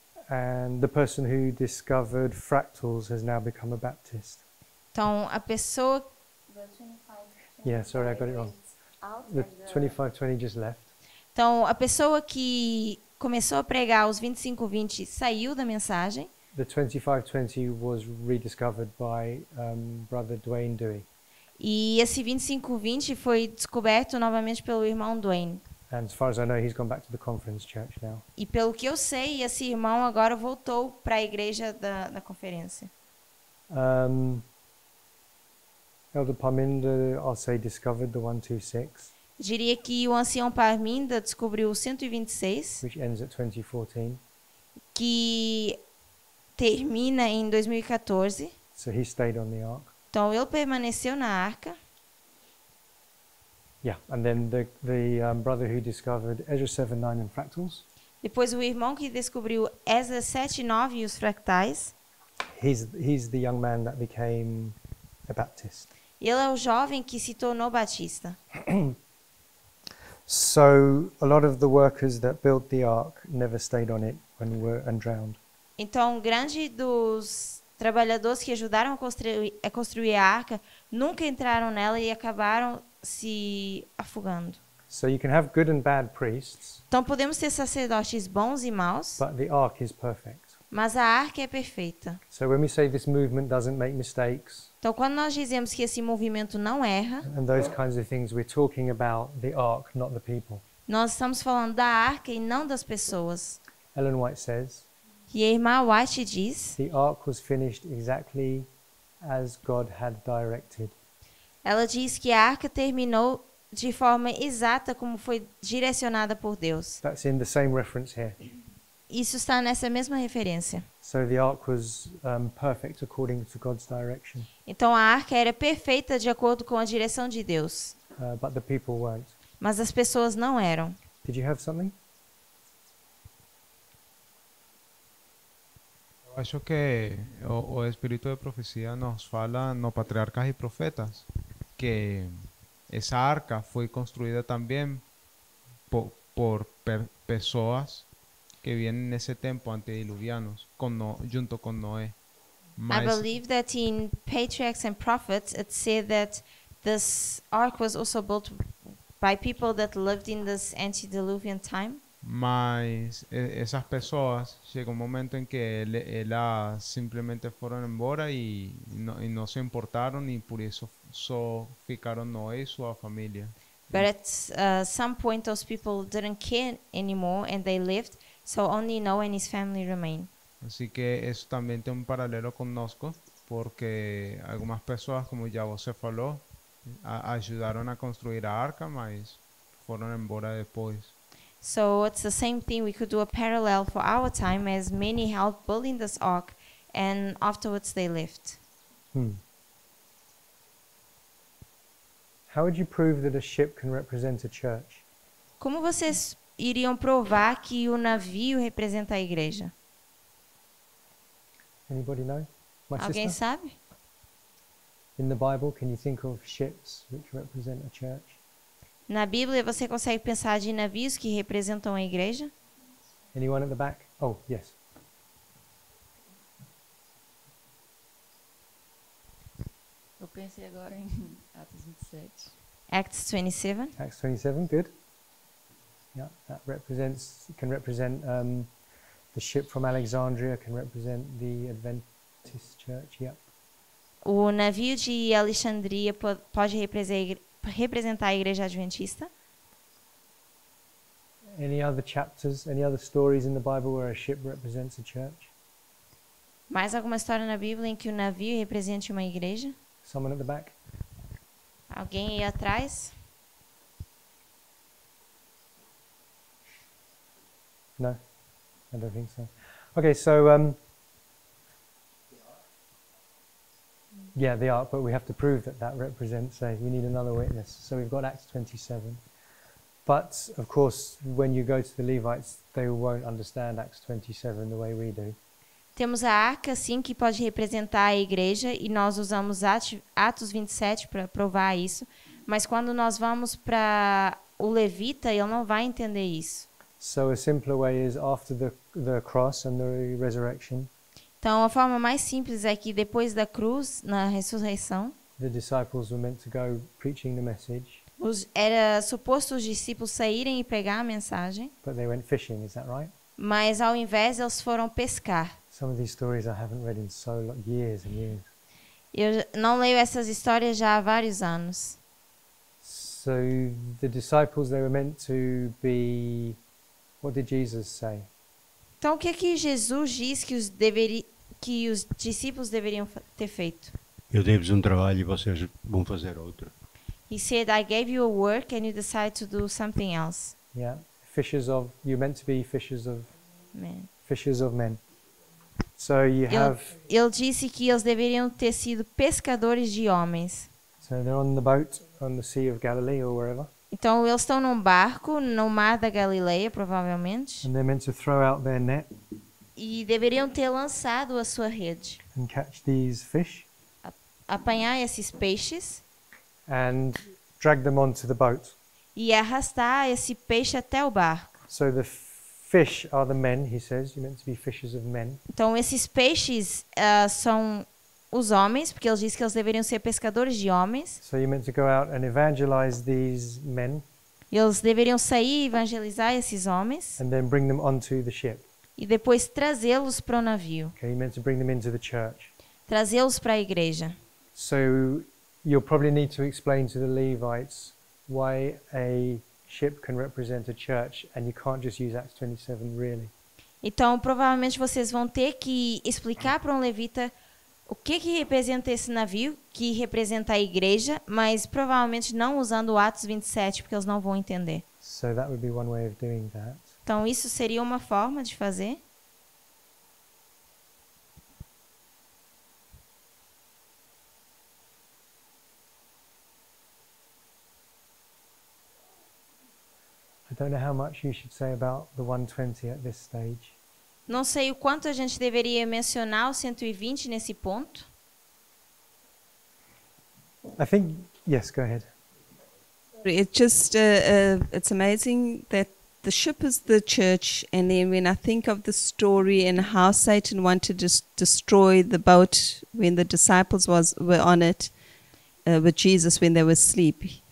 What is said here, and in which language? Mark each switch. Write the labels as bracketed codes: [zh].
[en] And the person who discovered fractals has now become a Baptist. [pt] Então, a pessoa... [en] Yeah, sorry, I got it wrong. The 2520 just left. [pt] Então, a pessoa que começou a pregar os 2520 saiu da mensagem. [en] the 2520 was rediscovered by brother Dwayne Dewey. [pt] E esse 2520 foi descoberto novamente pelo irmão Dwayne. [en] And as far as I know, he's gone back to the Conference Church now. [pt] E pelo que eu sei, esse irmão agora voltou para a igreja da conferência. [en] Elder Parminder, I'll say, discovered the 126, [pt] Diria que o ancião Parminda descobriu o 126, [en] which ends at 2014. [pt] que termina em 2014. [en] So he stayed on the ark. [pt] Então ele permaneceu na arca. [en] Yeah, and then the brother who discovered Ezra 7, 9 and fractals, [pt] Depois o irmão que descobriu Esdras 7, 9 e os fractais. [en] he's the young man that became a Baptist. [pt] Ele é o jovem que se tornou batista. [en] So a lot of the workers that built the ark never stayed on it and drowned. [pt] Então, grande dos trabalhadores que ajudaram a construir a arca nunca entraram nela e acabaram se afogando. [en] So you can have good and bad priests, [pt] Então, podemos ter sacerdotes bons e maus, [en] but the ark is perfect. [pt] mas a arca é perfeita. [en] So when we say this movement doesn't make mistakes [pt] Então, quando nós dizemos que esse movimento não erra, [en] and those kinds of things, we're talking about the ark, not the people. [pt] nós estamos falando da arca e não das pessoas. [en] Ellen White says, [pt] E a irmã White diz, [en] the ark was finished exactly as God had directed. [pt] ela diz que a arca terminou de forma exata como foi direcionada por Deus. [en] That's in the same reference here. [pt] Isso está nessa mesma referência. [en] So the ark was perfect according to God's direction, [pt] Então a arca era perfeita de acordo com a direção de Deus, [en] but the people weren't. [pt] mas as pessoas não eram. [en] Did you have something? [pt] Eu acho que o espírito de profecia nos fala no patriarcas e profetas que essa arca foi construída também por pessoas que vienen nesse tempo antediluvianos junto com Noé. [en] I believe that in Patriarchs and Prophets it said that this ark was also built by people that lived in this antediluvian time. [pt] Mas essas pessoas chegou um momento em que elas simplesmente foram embora e não se importaram e por isso só ficaram Noé e sua família. [en] But at some point those people didn't care anymore and they left, so only Noah and his family remained. [es] Así que eso también tiene un paralelo [pt] conosco porque algumas pessoas, como [es] ya [pt] você falou, [es] ayudaron [pt] a construir a arca, mas foram embora depois. [en] So it's the same thing. We could do a parallel for our time, as many helped building this ark and afterwards they left. How would you prove that a ship can represent a church? [pt] Como vocês iriam provar que o navio representa a igreja? [en] Anybody know? My [pt] Alguém [en] sister? [pt] sabe? [en] In the Bible, can you think of ships which represent a church? [pt] Na Bíblia você consegue pensar de navios que representam a igreja? [en] Anyone at the back? Oh, yes. [pt] Eu pensei agora em Atos 27. [en] Acts 27. Acts 27, good. Yeah, that can represent the ship from Alexandria, can represent the Adventist church, yeah. [pt] O navio de Alexandria pode representar a igreja adventista. [en] Any other chapters, any other stories in the Bible where a ship represents a church? [pt] Mais alguma história na Bíblia em que o navio represente uma igreja? [en] Someone at the back? [pt] Alguém aí atrás? [en] No, I don't think so. Okay, so yeah, the ark, but we have to prove that represents. We need another witness. So we've got Acts 27, but of course, when you go to the Levites, they won't understand Acts 27 the way we do. [pt] Temos a arca, sim, que pode representar a igreja, e nós usamos Atos 27 para provar isso, mas quando nós vamos para o levita, ele não vai entender isso. [en] So a simpler way is after the cross and the resurrection, [pt] Então, a forma mais simples é que depois da cruz, na ressurreição, [en] the disciples were meant to go preaching the message, [pt] era suposto os discípulos saírem e pregar a mensagem, [en] but they went fishing, is that right? [pt] mas ao invés eles foram pescar. [en] Some of these stories I haven't read in years and years. [pt] Eu não leio essas histórias já há vários anos. [en] So the disciples, they were meant to be, what did Jesus say? [pt] Então, o que é que Jesus diz que que os discípulos deveriam ter feito? Eu dei-vos um trabalho e vocês vão fazer outro. [en] He said, I gave you a work and you decide to do something else. Yeah, you're meant to be fishers of Man. So you have, [pt] Ele disse que eles deveriam ter sido pescadores de homens. [en] so they're on the boat on the Sea of Galilee or wherever, [pt] Então, eles estão num barco no mar da Galileia, provavelmente, [en] and they're meant to throw out their net [pt] e deveriam ter lançado a sua rede, [en] and catch these fish [pt] apanhar esses peixes [en] and drag them onto the boat. [pt] e arrastar esse peixe até o barco. [en] So the fish are the men, he says. You're meant to be fishers of men. [pt] Então, esses peixes são os homens, porque ele diz que eles deveriam ser pescadores de homens. [en] So you're meant to go out and evangelize these men [pt] Eles deveriam sair e evangelizar esses homens [en] and then bring them onto the ship. [pt] e depois trazê-los para o navio, [en] Okay, you're meant to bring them into the church. [pt] trazê-los para a igreja. [en] So you'll probably need to explain to the Levites why a ship can represent a church and you can't just use Acts 27 really. [pt] Então, provavelmente vocês vão ter que explicar para um levita o que representa esse navio, que representa a igreja, mas provavelmente não usando o Atos 27, porque eles não vão entender. [en] So that would be one way of doing that. [pt] Então, isso seria uma forma de fazer. [en] I don't know how much you should say about the 120 at this stage. [pt] Não sei o quanto a gente deveria mencionar o 120 nesse ponto. [en] I think, yes, go ahead. It just it's amazing that the ship is the church, and then when I think of the story and how Satan wanted to destroy the boat when the disciples were on it with Jesus when they were asleep.